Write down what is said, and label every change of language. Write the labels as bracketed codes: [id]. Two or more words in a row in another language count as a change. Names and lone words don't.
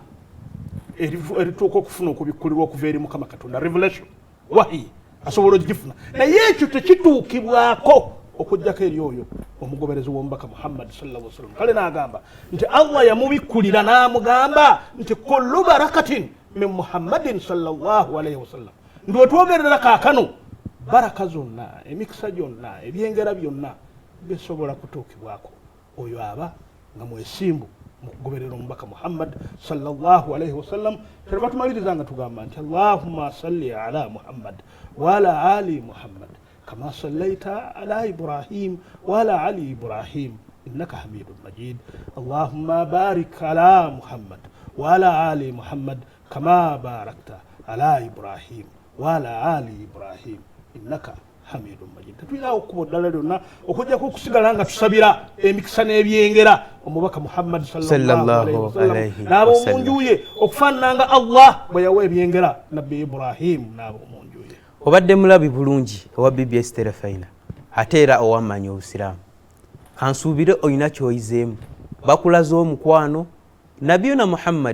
[lg] erituuka okufuna okubikkulirwa okuva eri Mukama Katonda revelation wahi asobola ogifuna naye ekyo tekituukibwako okujjako eri oyo omugoberezi w'omubaka Muhammad [ar] صلى الله عليه وسلم [lg] kale n'agamba nti Allah yamubikkulira n'amugamba nti kullu [ar] بركة من محمد صلى الله عليه وسلم [lg] ndi wetwogerera kaakano baraka zonna emikisa gyonna ebyengera byonna bisobola kutuukibwako oyo aba nga mwesimbu mukugoberera omubaka [ar] محمد صلى الله عليه وسلم [lg] tereba tumalirizanga tugamba nti [ar] اللهم صل على محمد وعلى آل محمد كما صليت على إبراهيم وعلى آل إبراهيم إنك حميد مجيد اللهم بارك على محمد وعلى آل محمد كما باركت على إبراهيم وعلى آل إبراهيم إنك حميد مجيد [lg] tutuyina okubo ddala lyonna okujjako okusigala nga tusabira emikisa n'ebyengera omubaka Muhammad [ar] صلى الله عليه وسلم [lg] n'abo munjuye okufaananga Allah bwe yawa ebyengera nabbi Ibrahim n'abo munjuye obadde mulabi bulungi owa BBS Terefayina ate era owamanya obusiraamu kansuubire olina kyoyizeemu bakulaze omukwano nabiyuna Muhammad